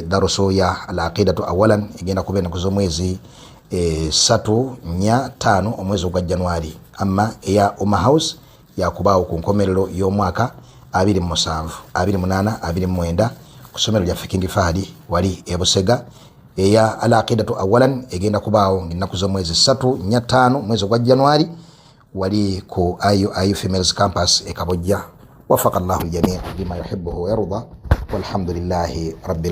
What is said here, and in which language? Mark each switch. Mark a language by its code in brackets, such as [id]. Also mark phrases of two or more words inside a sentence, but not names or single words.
[lg] darusu ya [ar] العقيدة أولا [lg] egenda kubeera naku z'omwezi 3 4 5 omwezi ogwa Januari amma eya Umma House yakubaawo ku nkomerero y'omwaka 27 28 29 ku ssomero lya King Fahd wali e Busega eya [ar] العقيدة أولا [lg] egenda kubaawo nginaku z'omwezi 3 4 5 mwezi ogwa Januari wali ku IU Females Campus e Kabojja. [ar] وفق الله الجميع بما يحب ويرضى والحمد لله رب العالمين.